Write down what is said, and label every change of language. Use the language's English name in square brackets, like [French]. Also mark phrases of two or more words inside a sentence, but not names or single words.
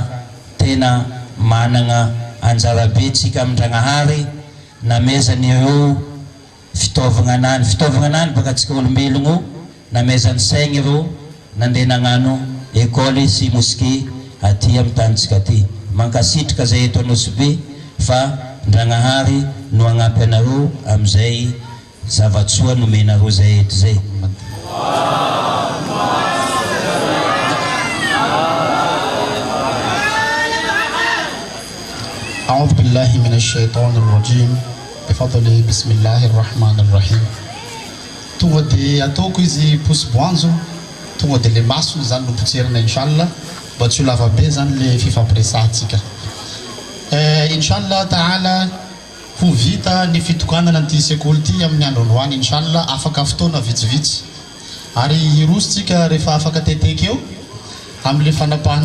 [Malagasy] tena managna anjarabe tsika amin-dragnahary namezany eo fitaovagna anany baka tsika olombelogno namezany saigny ireo nandeha nagnano école sy mosquée aty amin'ny tanitsika ty mankasitraka zay eto Nosbe fa ndragnahary no agnampy anareo amizay zavatsoa nomenareo zay eto zay [Arabic] أعوذ بالله من الشيطان الرجيم بفضل بسم الله الرحمن الرحيم [Malagasy] tonga dia ataoko izy posiboanjo tonga dia le maso zany no potserina inshallah mba tsy ho lava be zany le fifampiresahantsika [Arabic] إن شاء الله تعالى [Malagasy] ho vita ny fitokanana an'ity sekoly ty amin'ny androandroany inshallah afaka fotoana vitsivitsy ary irositsika rehefa afaka teteky eo amin'le fanapahana